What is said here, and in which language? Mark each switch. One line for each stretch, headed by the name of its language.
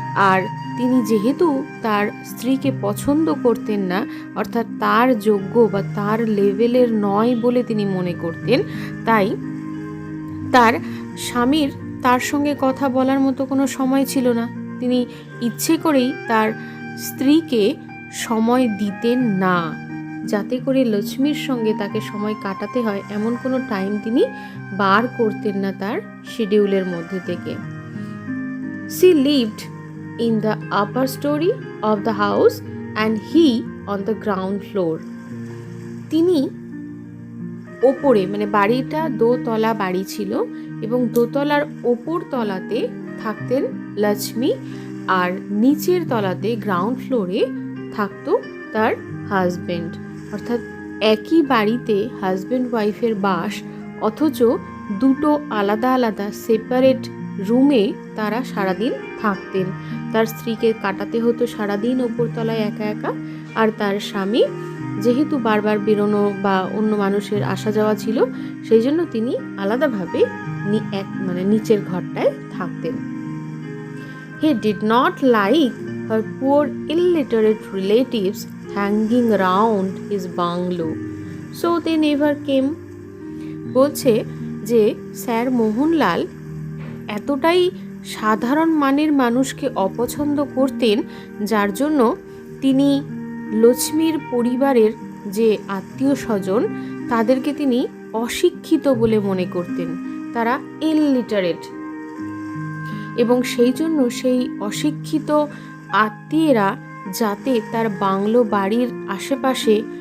Bangla: আর তিনি যেহেতু তার স্ত্রীকে পছন্দ করতেন না, অর্থাৎ তার যোগ্য বা তার লেভেলের নয় বলে তিনি মনে করতেন, তাই তার স্বামীর তার সঙ্গে কথা বলার মতো কোনো সময় ছিল না। তিনি ইচ্ছে করেই তার স্ত্রীকে সময় দিতেন না, যাতে করে লক্ষ্মীর সঙ্গে তাকে সময় কাটাতে হয় এমন কোনো টাইম তিনি বার করতেন না তার শিডিউলের মধ্যে থেকে।
English: She lived in the upper story of the house and he on the ground floor.
Bangla: তিনি ওপরে, মানে বাড়িটা দোতলা বাড়ি ছিল, এবং দোতলার ওপর তলাতে থাকতেন লক্ষ্মী, আর নিচের তলাতে গ্রাউন্ড ফ্লোরে থাকতো তার হাজবেন্ড। অর্থাৎ একই বাড়িতে হাজবেন্ড ওয়াইফের বাস, অথচ দুটো আলাদা আলাদা সেপারেট রুমে তারা সারাদিন থাকতেন। তার স্ত্রীকে কাটাতে হতো সারাদিন ওপরতলায় একা একা, আর তার স্বামী যেহেতু বারবার বেরোনো বা অন্য মানুষের আসা যাওয়া ছিল, সেই জন্য তিনি আলাদাভাবে নিচের ঘরটায় থাকতেন।
English: He did not like her poor illiterate relatives hanging around his bungalow, so they never came.
Bangla: বলছে যে স্যার মোহনলাল এতটাই সাধারণ মানের মানুষকে অপছন্দ করতেন, যার জন্য তিনি লক্ষ্মীর পরিবারের যে আত্মীয় স্বজন তাদেরকে তিনি অশিক্ষিত বলে মনে করতেন, তারা ইলিটারেট, এবং সেই জন্য সেই অশিক্ষিত আত্মীয়রা যাতে তার বাংলো বাড়ির আশেপাশে